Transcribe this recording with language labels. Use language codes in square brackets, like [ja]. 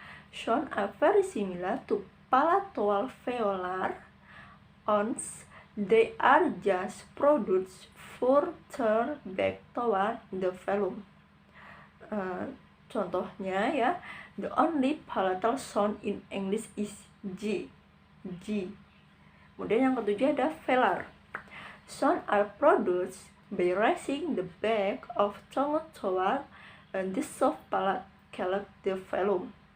[en] Sound are very similar to palatoalveolar ons. They are just produced further back toward the velum. [id] Contohnya ya, [en] the only palatal sound in English is G. [id] Kemudian yang ketujuh ada velar. [en] Sound are produced by raising the back of tongue toward the soft palate called the velum.